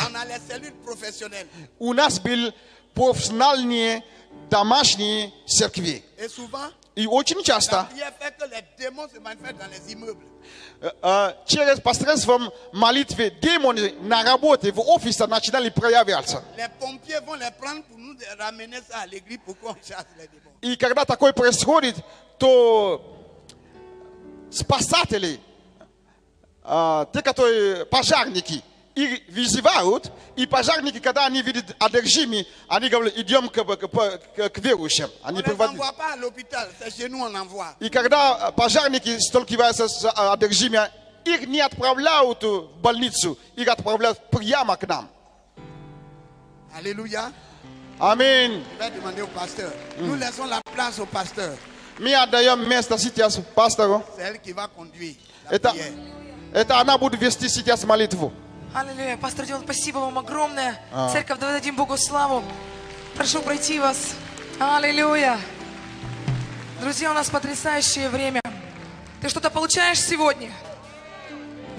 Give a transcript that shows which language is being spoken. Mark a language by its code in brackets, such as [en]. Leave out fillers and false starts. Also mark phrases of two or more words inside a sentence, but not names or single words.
[fr] on a les cellules professionnelles. [ru] у нас были профессиональные домашние церкви. [fr] Et souvent, [ru] И очень [fr] la [ru] часто [fr] prière fait que les démons se manifestent dans les immeubles. [ru] через посредством молитвы демоны на работе, в офисе начинали проявляться. [fr] Les pompiers vont les prendre pour nous ramener ça à l'église pour qu'on chasse les démons. [ru] И когда такое происходит, то спасатели, те, которые пожарники, их вызывают, и пожарники, когда они видят одержимых, они говорят, идем к верующим. [fr] On [ru] Они [fr] ne les [ru] приводят. [fr] envoie pas à l'hôpital, c'est chez nous on envoie. [ru] И когда пожарники сталкиваются с одержимыми, их не отправляют в больницу, их отправляют прямо к нам. [fr] Alléluia. [ru] Аминь. [fr] Je vais demander au pasteur. Nous laissons la place au pasteur. [ru] Мы отдаем место сейчас пастору. [fr] C'est elle qui va conduire la prière. [ru] Это она будет вести сейчас молитву. Аллилуйя. Пастор Дион, спасибо вам огромное. Церковь, давай дадим Богу славу. Прошу пройти вас. Аллилуйя. Друзья, у нас потрясающее время. Ты что-то получаешь сегодня?